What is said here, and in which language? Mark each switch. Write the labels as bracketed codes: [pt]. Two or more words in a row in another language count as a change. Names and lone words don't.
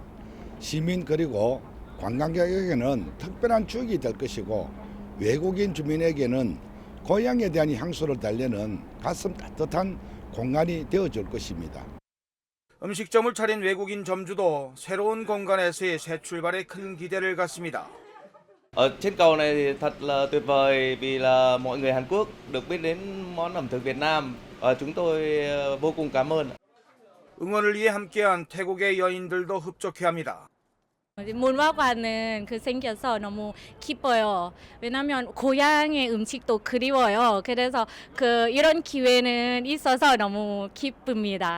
[ko] 시민 그리고 관광객에게는 특별한 추억이 될 것이고 외국인 주민에게는 고향에 대한 향수를 달래는 가슴 따뜻한 공간이 되어줄 것입니다. 음식점을 차린 외국인 점주도 새로운 공간에서의 새 출발에 큰 기대를 갖습니다. [vi] Ở trên cầu này thì thật là tuyệt vời vì là mọi người Hàn Quốc được biết đến món ẩm thực Việt Nam. Chúng tôi vô cùng cảm ơn. [ko] 응원을 위해 함께한 태국의 여인들도 흡족해합니다. 문화관은 생겨서 너무 기뻐요. 왜냐하면 고향의 음식도 그리워요. 그래서 이런 기회는 있어서 너무 기쁩니다.